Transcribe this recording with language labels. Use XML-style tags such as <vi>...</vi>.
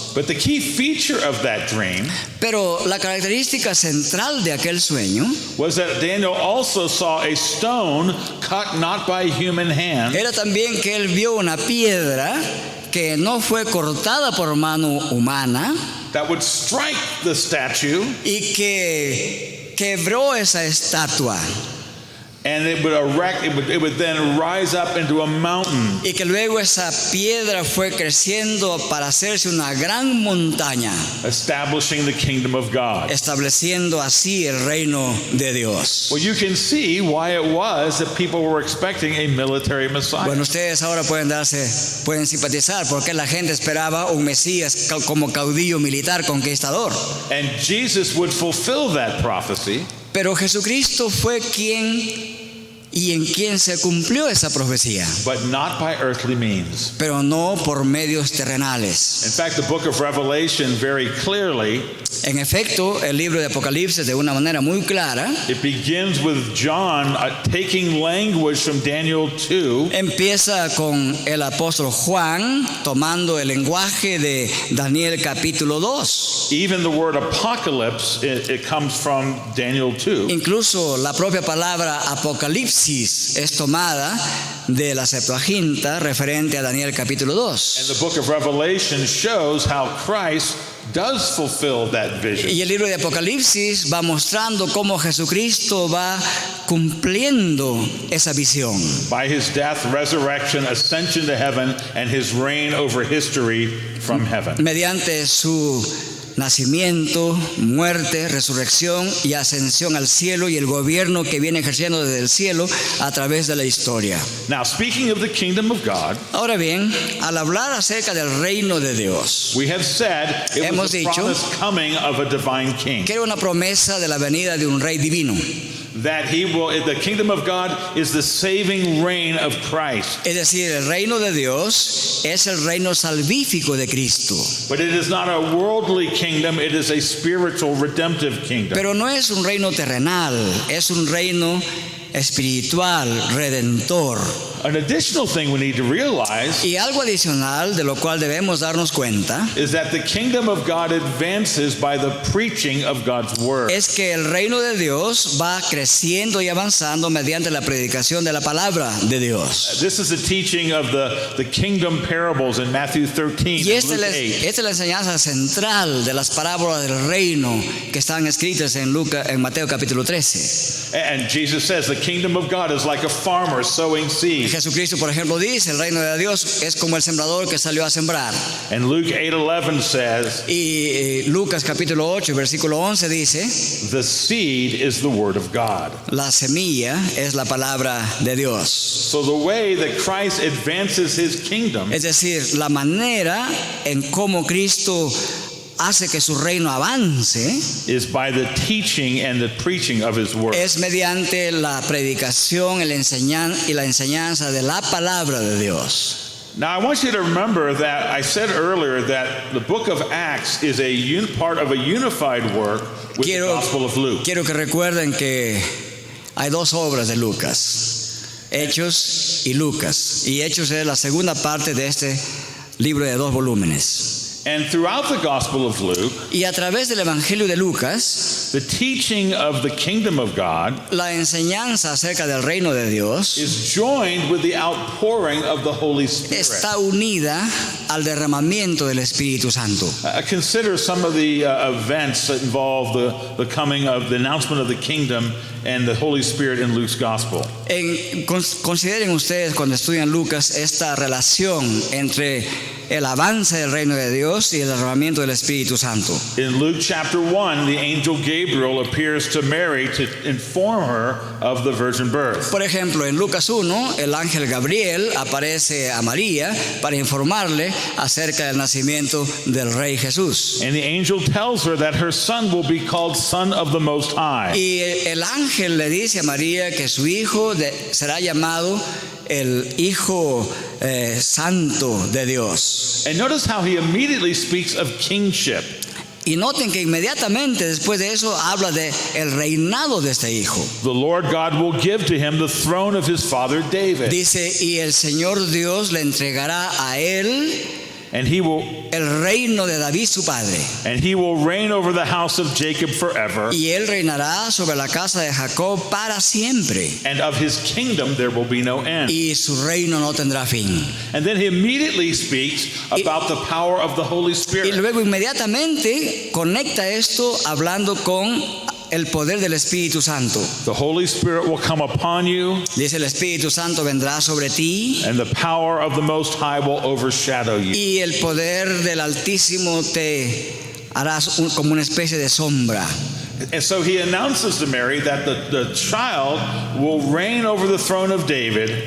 <en>But the key feature of that dream</en> <es>Pero la característica central de aquel sueño</es> <en>was that Daniel also saw a stone cut not by human hand,</en> <es>era también que él vio una piedra que no fue cortada por mano humana</es> <en>that would strike the statue</en> <es>y que quebró esa estatua</es> <en>and it would then rise up into a mountain.</en> <es>y que luego esa piedra fue creciendo para hacerse una gran montaña,</es> <en>Establishing the kingdom of God.</en> <es>estableciendo así el reino de Dios.</es> <en>Well, you can see why it was that people were expecting a military Messiah.</en> <es>Bueno, ustedes ahora pueden simpatizar porque la gente esperaba un Mesías como caudillo militar conquistador.</es> <en>And Jesus would fulfill that prophecy,</en> <es>Pero Jesucristo fue quien y en quien se cumplió esa profecía,</es> <en>but not by earthly means.</en> <es>pero no por medios terrenales.</es> <en>In fact, the book of Revelation very clearly,</en> <es>En efecto, el libro de Apocalipsis de una manera muy clara</es> <en>it begins with John taking language from Daniel 2</en> <es>empieza con el apóstol Juan tomando el lenguaje de Daniel capítulo 2.</es> <en>Even the word apocalypse, it comes from Daniel 2.</en> <es>Incluso la propia palabra Apocalipsis es tomada de la Septuaginta referente a Daniel capítulo 2.</es> <en>And the book of Revelation shows how Christ does fulfill that vision.</en> <es>Y el libro de Apocalipsis va mostrando cómo Jesucristo va cumpliendo esa visión.</es> <en>By his death, resurrection, ascension to heaven, and his reign over history from heaven.</en> <es>Mediante su nacimiento, muerte, resurrección y ascensión al cielo y el gobierno que viene ejerciendo desde el cielo a través de la historia.</es> <en>Now, speaking of the kingdom of God,</en> <es>Ahora bien, al hablar acerca del reino de Dios,</es> <en>we have said it</en> <es>Hemos</es> <en>was the</en> <es>dicho</es> <en>promised coming of a divine king.</en> <es>que era una promesa de la venida de un rey divino.</es> <en>That the kingdom of God is the saving reign of Christ.</en> <es>Es decir, el reino de Dios es el reino salvífico de Cristo.</es> <en>But it is not a worldly kingdom, it is a spiritual redemptive kingdom.</en> <es>Pero no es un reino terrenal, es un reino espiritual, redentor.</es> <en>An additional thing we need to realize</en> <es>Y algo adicional de lo cual debemos darnos cuenta</es> <en>is that the kingdom of God advances by the preaching of God's word.</en> <es>es que el reino de Dios va creciendo y avanzando mediante la predicación de la palabra de Dios.</es> <en>This is a teaching of the kingdom parables in Matthew 13</en> <es>Y</es> <en>and</en> <es>esta</es> <en>Luke 8.</en> <es>es la enseñanza central de las parábolas del reino que están escritas en Mateo capítulo 13.</es> <en>And Jesus says the kingdom of God is like a farmer sowing seed.</en> <es>Jesucristo, por ejemplo, dice, el reino de Dios es como el sembrador que salió a sembrar.</es> <en>And Luke 8:11 says</en> <es>Y Lucas capítulo 8, versículo 11 dice,</es> <en>the seed is the word of God.</en> <es>la semilla es la palabra de Dios.</es> <en>So the way that Christ advances his kingdom</en> <es>Es decir, la manera en cómo Cristo hace que su reino avance</es> <en>is by the teaching and the preaching of his word.</en> <es>es mediante la predicación y la enseñanza de la palabra de Dios.</es> <en>Now I want you to remember that I said earlier that the book of Acts is a part of a unified work with the Gospel of Luke.</en> <es>Quiero que recuerden que hay dos obras de Lucas, Hechos y Lucas. Y Hechos es la segunda parte de este libro de 2 volúmenes.</es> <en>And throughout the Gospel of Luke,</en> <es>Y a través del Evangelio de Lucas,</es> <en>the teaching of the kingdom of God</en> <es>la enseñanza acerca del reino de Dios</es> <en>is joined with the outpouring of the Holy Spirit.</en> <es>está unida al derramamiento del Espíritu Santo.</es> <en>Consider some of the events that involve the coming of the announcement of the kingdom and the Holy Spirit in Luke's Gospel.</en> <es>Consideren ustedes cuando estudian Lucas esta relación entre el avance del reino de Dios y el derramamiento del Espíritu Santo.</es> <en>In Luke chapter 1, the angel Gabriel appears to Mary to inform her of the virgin birth.</en> <es>Por ejemplo, en Lucas 1, el ángel Gabriel aparece a María para informarle acerca del nacimiento del Rey Jesús.</es> <en>And the angel tells her that her son will be called Son of the Most High.</en> <es>Y el ángel le dice a María que su hijo será llamado el Hijo Santo de Dios.</es> <en>And notice how he immediately speaks of kingship.</en> <es>Y noten que inmediatamente después de eso habla de el reinado de este hijo.</es> <en>The Lord God will give to him the throne of his father David.</en> <es>Dice, y el Señor Dios le entregará a él</es> <en>And he will</en> <es>el reino de David su padre.</es> <en>And he will reign over the house of Jacob forever.</en> <es>Y él reinará sobre la casa de Jacob para siempre.</es> <en>And of his kingdom there will be no end.</en> <es>Y su reino no tendrá fin.</es> <en>And then he immediately speaks about the power of the Holy</en> <es>Y</es> <en>Spirit.</en> <es>luego inmediatamente conecta esto hablando con el poder del Espíritu Santo.</es> <en>The Holy Spirit will come upon you,</en> <es>Dice, el Espíritu Santo vendrá sobre ti</es> <en>and the power of the Most High will overshadow you.</en> <es>y el poder del Altísimo te harás como una especie de sombra.</es> <en>And so he announces to Mary that the child will reign over the throne of David</en>